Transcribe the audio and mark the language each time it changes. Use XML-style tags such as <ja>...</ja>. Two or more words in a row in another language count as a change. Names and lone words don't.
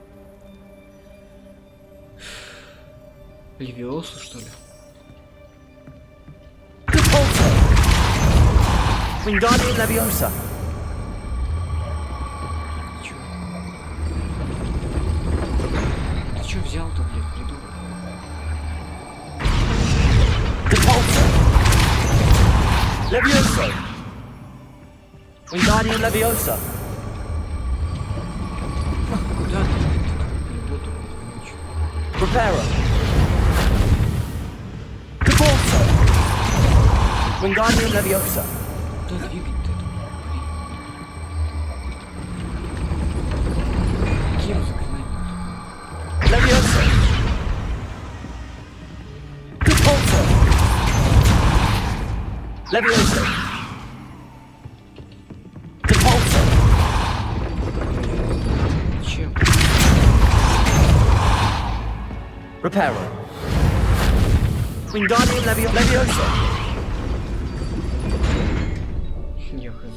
<ru>Левиосу, что ли? Wingardium Leviosa. Ты чё взял-то, блядь, придурок? Leviosa. Wingardium Leviosa. Куда ты? Preparo. Caporso. Wingardium Leviosa. Куда двигать-то это? Кем заклинать? Leviosa. Caporso. Leviosa. Caporso. Чем? Reparo. Wingardium Leviosa. Я хз.</ru>